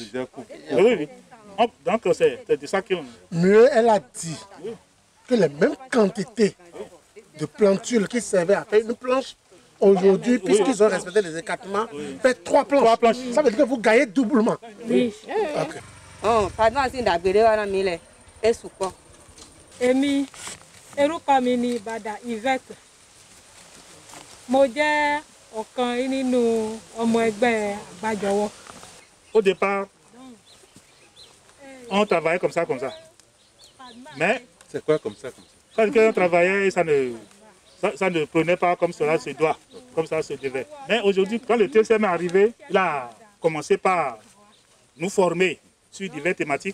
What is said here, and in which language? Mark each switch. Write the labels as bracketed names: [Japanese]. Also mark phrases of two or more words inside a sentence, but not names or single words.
[French] Oui. Donc c'est de ça qu'on... Mieux, elle a dit que les mêmes quantités de plantules qui servaient à faire une planche, aujourd'hui, puisqu'ils ont respecté les écartements, fait 3 planches. Ça veut dire que vous gagnez doublement. Oui. Okay. Oh, pardon, c'est d'abord on a mis les esouko. [Yoruba] Emi, eruko mi ni Bada Yvette. Mo jẹ́ ọ̀kan nínú ọmọ ẹgbẹ́ Àgbájọwọ́. [French] Au départ, on travaillait comme ça. Mais c'est quoi comme ça? Quand on travaillait, ça ne prenait pas comme cela se doit, comme ça se devait. Mais aujourd'hui, quand le TCM est arrivé, il a commencé par nous former sur diverses thématiques.